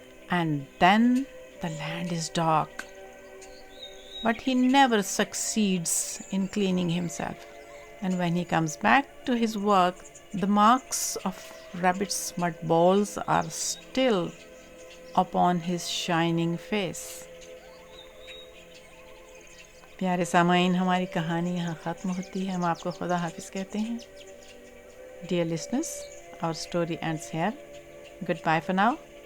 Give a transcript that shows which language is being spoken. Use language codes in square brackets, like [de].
[en] And then the land is dark, but he never succeeds in cleaning himself. And when he comes back to his work, the marks of Rabbit's mud balls are still upon his shining face. [hi] प्यारे सामाइन, हमारी कहानी यहाँ ख़त्म होती है। हम आपको खुदा हाफिज़ कहते हैं। [en] Dear listeners, our story ends here. Goodbye for now.